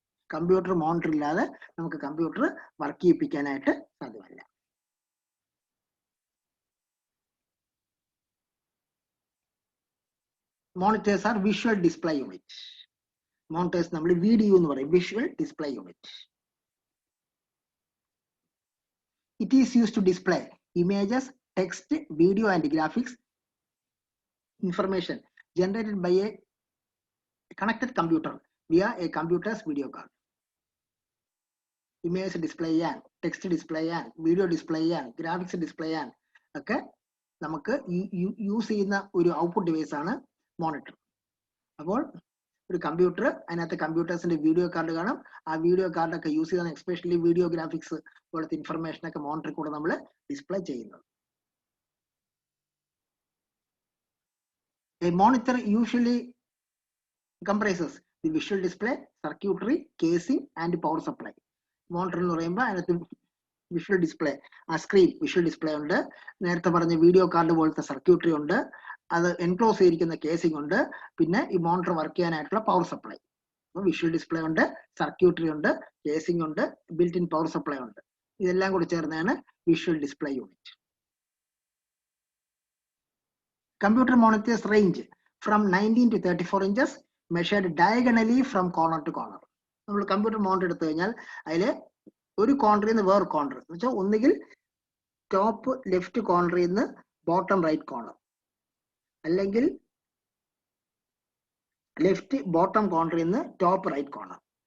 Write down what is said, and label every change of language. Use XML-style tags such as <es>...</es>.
<ml>Computer monitor ഇല്ലാതെ നമുക്ക് computer work ചെയ്യിപ്പിക്കാനായിട്ട് സാധ്യമല്ല.</ml> <en>Monitors are visual display unit.</en> <ml>Monitors നമ്മൾ VDU എന്ന് പറയും, visual display unit.</ml> <en>It is used to display images, text, video and graphics information generated by a connected computer via a computer's video card.</en> <ml>Image display ചെയ്യാൻ, text display ചെയ്യാൻ, video display ചെയ്യാൻ, graphics display ചെയ്യാൻ ഒക്കെ നമുക്ക് use ചെയ്യുന്ന ഒരു output device ആണ് monitor. അപ്പോൾ ഒരു കമ്പ്യൂട്ടർ, അതിനകത്ത് കമ്പ്യൂട്ടേഴ്സിന്റെ വീഡിയോ കാർഡ് കാണും. ആ വീഡിയോ കാർഡൊക്കെ യൂസ് ചെയ്താണ് എസ്പെഷ്യലി വീഡിയോ ഗ്രാഫിക്സ് പോലത്തെ ഇൻഫർമേഷൻ ഒക്കെ മോണിറ്ററിൽ കൂടെ നമ്മൾ ഡിസ്പ്ലേ ചെയ്യുന്നത്.</ml> <en>A monitor usually comprises the visual display, circuitry, casing, and power supply.</en> <ml>Monitor എന്ന് പറയുമ്പോൾ അതിനകത്ത് വിഷ്വൽ ഡിസ്പ്ലേ, ആ സ്ക്രീൻ വിഷ്വൽ ഡിസ്പ്ലേ ഉണ്ട്, നേരത്തെ പറഞ്ഞ വീഡിയോ കാർഡ് പോലത്തെ സർക്യൂട്ടറി ഉണ്ട്, അത് എൻക്ലോസ് ചെയ്തിരിക്കുന്ന കേസിംഗ് ഉണ്ട്, പിന്നെ ഈ മോണിറ്റർ വർക്ക് ചെയ്യാനായിട്ടുള്ള പവർ സപ്ലൈ. അപ്പോൾ വിഷ്വൽ ഡിസ്പ്ലേ ഉണ്ട്, സർക്യൂട്ടറി ഉണ്ട്, കേസിംഗ് ഉണ്ട്, ബിൽറ്റ് ഇൻ പവർ സപ്ലൈ ഉണ്ട്. ഇതെല്ലാം കൂടി ചേർന്നാണ് visual display unit.</ml> <en>Computer monitors range from 19 to 34 inches, measured diagonally from corner to corner.</en> <ml>നമ്മൾ കമ്പ്യൂട്ടർ മോണിറ്റർ എടുത്തു കഴിഞ്ഞാൽ അതിൽ ഒരു കോർണറിൽ നിന്ന് വേറെ കോർണർ എന്ന് വെച്ചാൽ ഒന്നുകിൽ ടോപ്പ് ലെഫ്റ്റ് കോർണറിൽ നിന്ന് ബോട്ടം റൈറ്റ് കോർണർ, അല്ലെങ്കിൽ ലെഫ്റ്റ് ബോട്ടം കോർണറിൽ നിന്ന് ടോപ്പ് റൈറ്റ് കോർണർ.</ml>